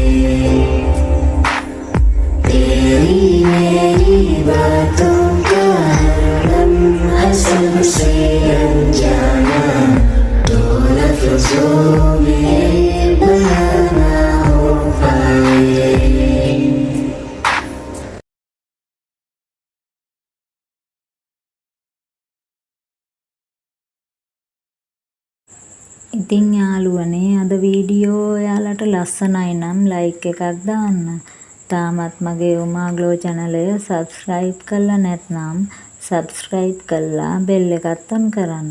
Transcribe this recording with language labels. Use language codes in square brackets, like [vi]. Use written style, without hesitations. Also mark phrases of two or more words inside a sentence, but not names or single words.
[hi] तेरी मेरी बातों का हर लम्हा सबसे अनजाना दो लफ्जों में बयां ना हो पाए [si] ඉතින් යාළුවනේ අද වීඩියෝ ඔයාලට ලස්සනයි නම් ලයික් එකක් දාන්න. තාමත් මගේ උමාග්ලෝ channel එක subscribe කරලා නැත්නම් subscribe කරලා bell එකත් on කරන්න.